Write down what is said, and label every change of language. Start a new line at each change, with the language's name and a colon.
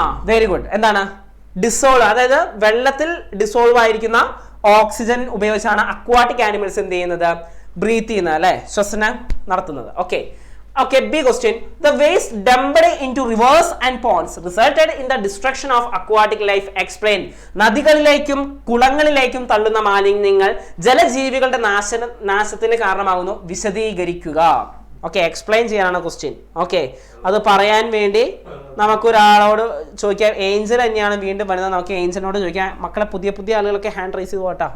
Malayalam: Very good. എന്താണ് dissolve? അതായത് വെള്ളത്തിൽ ഡിസോൾവ് ആയിരിക്കുന്ന ഓക്സിജൻ ഉപയോഗിച്ചാണ് അക്വാട്ടിക് ആനിമൽസ് എന്ത് ചെയ്യുന്നത്? ബ്രീത്ത് ചെയ്യുന്നത് അല്ലെ, ശ്വസനം നടത്തുന്നത്.
English: Okay, B question. The waste dumped into rivers and ponds resulted in the destruction of aquatic life. Explain.
Malayalam: നദികളിലേക്കും കുളങ്ങളിലേക്കും തള്ളുന്ന മാലിന്യങ്ങൾ ജലജീവികളുടെ നാശത്തിന് കാരണമാകുന്നു. വിശദീകരിക്കുക. ഓക്കെ, എക്സ്പ്ലെയിൻ ചെയ്യാനാണ് ക്വസ്റ്റ്യൻ. ഓക്കെ, അത് പറയാൻ വേണ്ടി നമുക്കൊരാളോട് ചോദിക്കാം. ഏഞ്ചൽ തന്നെയാണ് വീണ്ടും വരുന്നത്. നമുക്ക് ഏഞ്ചലിനോട് ചോദിക്കാം. മക്കളെ പുതിയ ആളുകളൊക്കെ ഹാൻഡ് റൈസ് ചെയ്ത് പോട്ടാ.